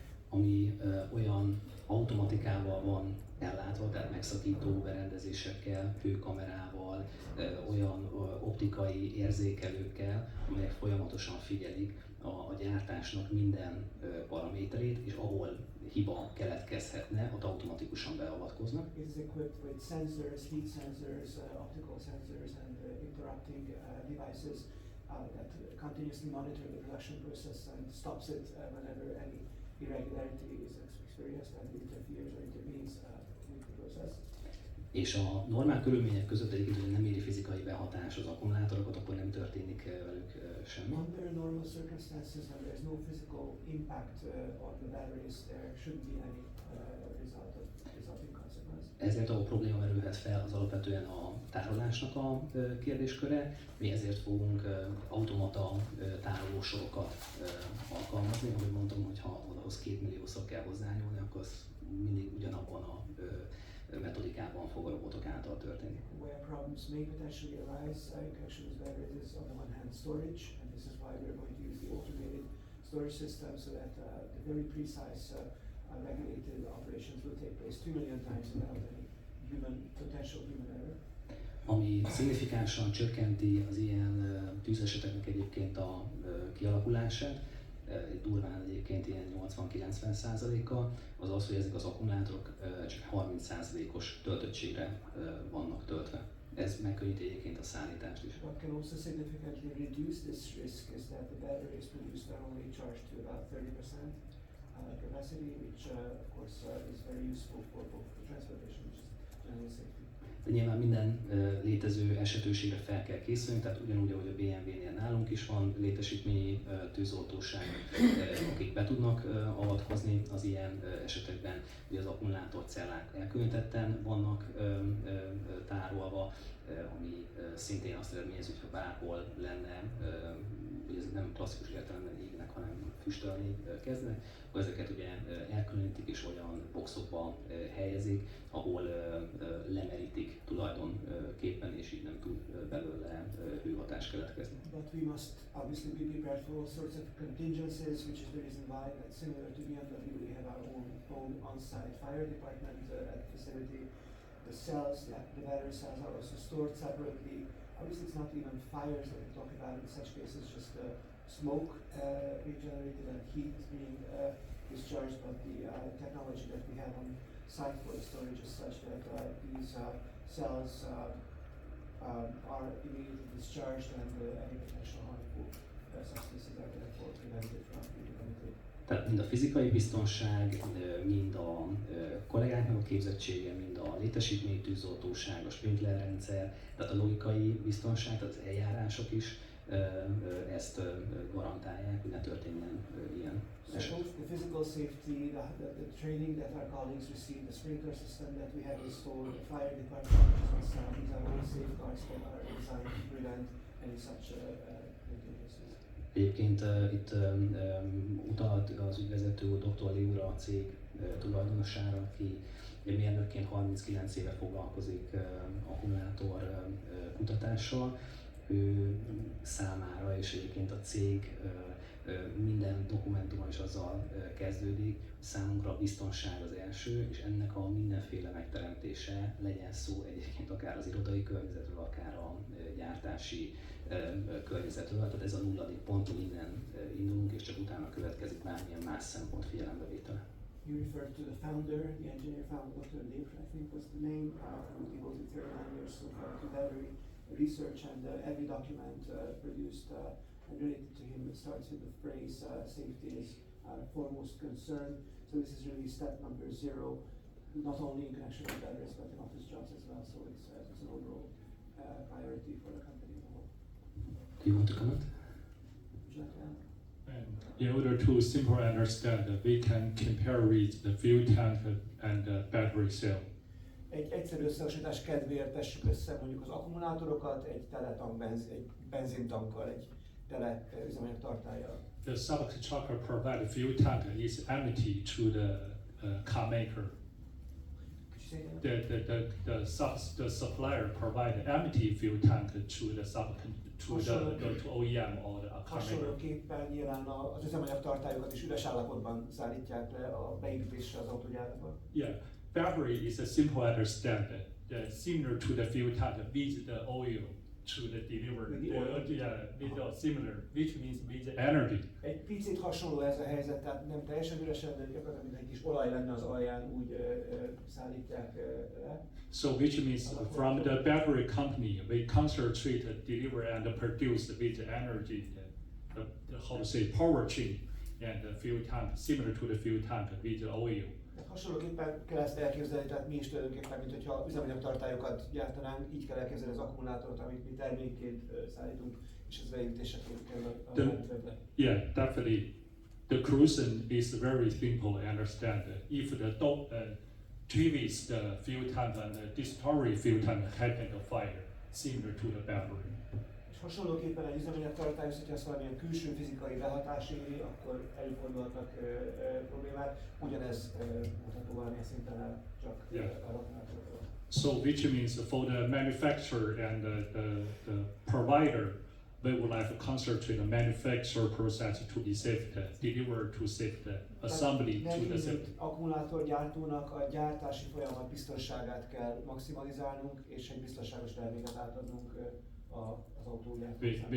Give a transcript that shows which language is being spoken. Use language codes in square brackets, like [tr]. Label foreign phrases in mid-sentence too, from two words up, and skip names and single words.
[hu] ami olyan automatikával van ellátva, tehát megszakító berendezésekkel, hőkamerával, olyan optikai érzékelőkkel, amelyek folyamatosan figyelik a gyártásnak minden paraméterét, és ahol hiba keletkezhetne, ott automatikusan beavatkoznak. [en] It is equipped with sensors, heat sensors, optical sensors, and interrupting devices that continuously monitor the production process and stops it whenever any irregularity is experienced and interferes or intervenes with the process. [hu] És a normál körülmények között egyébként, hogy nem éri fizikai behatás az akkumulátorokat, akkor nem történik velük semmi. [en] Under normal circumstances, when there is no physical impact on the batteries, there shouldn't be any resulting consequence. [hu] Ezért ahol probléma merülhet fel, az alapvetően a tárolásnak a kérdésköre. Mi ezért fogunk automata tárolósorokat alkalmazni. Ahogy mondtam, hogy ha odahoz 2 milliószor kell hozzányúlni, akkor az mindig ugyanabban a metodikában fog a robotok által történni. [en] Where problems may potentially arise in connection with batteries is on the one hand storage, and this is why we're going to use the automated storage system so that the very precise regulated operations will take place 2 million times without any potential human error. [hu] Ami szignifikánsan csökkenti az ilyen tűzeseteknek egyébként a kialakulását, durván egyébként ilyen 80-90%-kal, az az, hogy ezek az akkumulátorok csak 30%-os töltöttségre vannak töltve. Ez megkönnyíti egyébként a szállítást is. [en] What can also significantly reduce this risk is that the battery is produced are only charged to about 30% capacity, which of course is very useful for both the transportation, which is generally safety. [hu] De nyilván minden létező esetőségre fel kell készülni, tehát ugyanúgy, ahogy a BMW-nél nálunk is van létesítményi tűzoltóság, akik be tudnak avatkozni az ilyen esetekben, hogy az akkumulátorcellák elkülönítetten vannak tárolva, ami szintén azt eredményezi, hogyha bárhol lenne, hogy ez nem klasszikus értelemben égnek, hanem füstölni kezdenek, akkor ezeket ugye elkülönítik és olyan boxokba helyezik, ahol lemerítik tulajdonképpen, és így nem tud belőle hőhatás keletkezni. [en] But we must obviously be prepared for all sorts of contingencies, which is the reason why, similar to BMW, we have our own on-site fire department at the facility. The cells, the battery cells are also stored separately. Obviously, it's not even fires that we talk about in such cases, just smoke being generated and heat is being discharged, but the technology that we have on site for the storage is such that these cells are immediately discharged and any potential harmful substances are therefore prevented from being emitted. [hu] Tehát mind a fizikai biztonság, mind a kollégáknak a képzettsége, mind a létesítmény tűzoltóság, a sprinklerrendszer, tehát a logikai biztonság, tehát az eljárások is ezt garantálják, hogy ne történjen ilyen eset. [en] So both the physical safety, the training that our colleagues receive, the sprinkler system that we have installed, the fire department, which is on site, these are all safeguards that are designed to prevent any such contingencies. [hu] Egyébként itt utalt az ügyvezető Dr. Léura, a cég tulajdonosára, aki mérnökként 39 éve foglalkozik akkumulátor kutatással. Ő számára és egyébként a cég minden dokumentuma is azzal kezdődik, hogy számunkra a biztonság az első, és ennek a mindenféle megteremtése, legyen szó egyébként akár az irodai környezetről, akár a gyártási környezetről, tehát ez a nulladik pont, hogy innen indulunk, és csak utána következik bármilyen más szempont figyelembevétele. [en] You referred to the founder, the engineer founder, Dr. Lev, I think was the name, who devoted 39 years so far to battery research, and every document produced and related to him starts with the phrase safety is foremost concern. So this is really step number 0, not only in connection with batteries but in office jobs as well. So it's an overall priority for the company as a whole. Do you want to comment? And in order to simply understand, we can compare with the fuel tank and the battery cell. [hu] Egy egyszerű összehasonlítás kedvéért tessük össze mondjuk az akkumulátorokat egy teletank, egy benzintankkal, egy tele üzemanyag tartállyal. [en] The subcontractor provided fuel tank is empty to the car maker. [hu] Kicsit [en] the supplier provide empty fuel tank to the OEM or the car maker. [hu] Hasonlóképpen nyilván az üzemanyagtartályokat is üres állapotban szállítják le a beépítésre az autógyárakba. [en] Yeah, battery is a simple understand similar to the fuel tank with the oil to the delivery. With the oil. With the similar, which means with the energy. [hu] Egy picit hasonló ez a helyzet, tehát nem teljesen üresen, de gyakorlatilag mint egy kis olaj lenne az alján, úgy szállítják le. [en] So which means from the battery company, we concentrate, deliver and produce with the energy, how to say, power chain and the fuel tank, similar to the fuel tank with the oil. [hu] Hasonlóképpen kell ezt elképzelni, tehát mi is tulajdonképpen, mint hogyha üzemanyagtartályokat gyártanánk, így kell elképzelni az akkumulátort, amit mi termékként szállítunk, és ez beépítéseként kerül a rendszerbe. [en] Yeah, definitely. The cruising is very simple, I understand. If the twist the fuel tank and the distillery fuel tank happen to fire, similar to the battery. [hu] És hasonlóképpen egy üzemanyagtartályhoz, hogyha ezt valamilyen külső fizikai behatás éri, akkor előfordulhatnak problémák. Ugyanez mutató valamilyen szinten el, csak a akkumulátorokról. [en] So which means for the manufacturer and the provider, they would like to concentrate the manufacture process to be safe, deliver to safe, assembly to the safe. [hu] Akkumulátorgyártónak a gyártási folyamat biztonságát kell maximalizálnunk, és egy biztonságos terméket átadnunk az autógyártónak.